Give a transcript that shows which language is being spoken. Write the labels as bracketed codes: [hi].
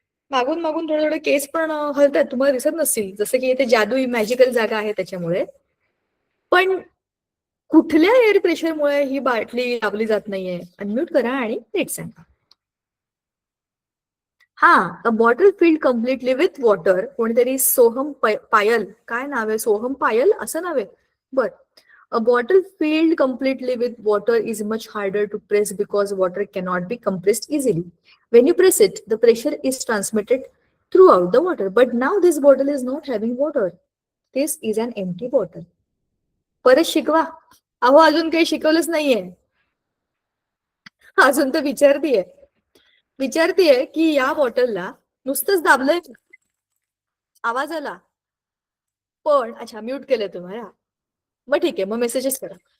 [mr] मागून मागून थोडे थोडे केस पण हलतात, तुम्हाला दिसत नसतील, जसं की इथे जादुई मॅजिकल जागा आहे त्याच्यामुळे. पण कुठल्या एअर प्रेशरमुळे ही बाटली दाबली जात नाहीये? अनम्यूट करा आणि नीट सांगा. [en] हा, a bottle filled completely with water. [mr] कोणीतरी सोहम पायल, काय नाव आहे? सोहम पायल असं नाव आहे. बर. [en] A bottle filled completely with water is much harder to press because water cannot be compressed easily. When you press it, the pressure is transmitted throughout the water. But now this bottle is not having water. This is an empty bottle. [mr] परत शिकवा. अहो, अजून काही शिकवलंच नाहीये. अजून तर विचारतीये की या बॉटलला नुसतंच दाबलंय, आवाज आला पण, अच्छा म्यूट केलंय तुम्हाला, मग ठीक आहे, मग मेसेजेस करा.